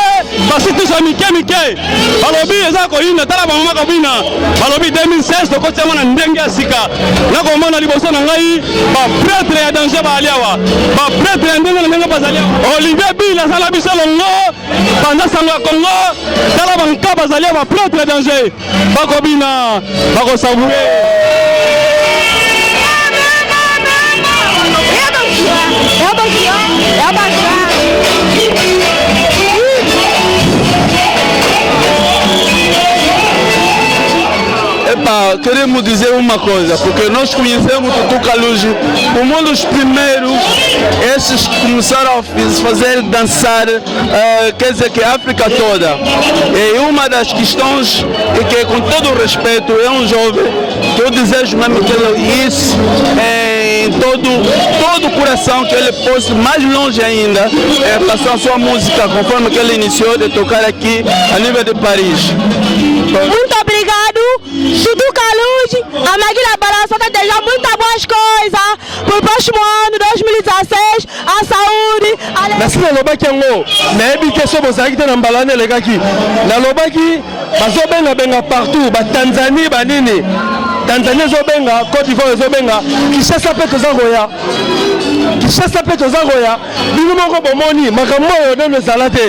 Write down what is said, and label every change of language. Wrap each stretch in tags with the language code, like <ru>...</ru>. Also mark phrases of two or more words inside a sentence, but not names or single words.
<ln>basitusa mike balobi eza ya koyinda tala bamama kobina balobi 2016 tokoti yango na ndenge ya sika nakomona liboso na ngai bapretre ya danger baali awa bapretre ya ndenge na ndenge bazali awa Olivier Bill azala biso longo pendant sango ya Congo tala banka bazali awa bapretre ya danger bakobina bakosavoure Epa,</ln> <pt>queremos dizer uma coisa, porque nós conhecemos o Tutu Kaluji, um dos primeiros, esses que começaram a fazer dançar, quer dizer que a África toda. E uma das questões é que, com todo o respeito, é um jovem que eu desejo mesmo que ele isso em todo o coração, que ele possa mais longe ainda, passar a sua música, conforme que ele iniciou de tocar aqui a nível de Paris. Muito obrigado, Tutu Kaluji, a Magui Balançoire tá desejando muitas boas coisas para o próximo ano, 2016, a saúde.</pt> <ln>Merci na lobaki yango, nayebi te so bozalaki te na mbalane elekaki. Na lobaki bazobenga partout, ba Tanzanie banini. Tanzanie ezobenga, Côte d'Ivoire ezobenga, Kinshasa pe tozakoya. Kinshasa pe tozakoya, bino moko bomoni, makambo oyo neno ezala te.</ln>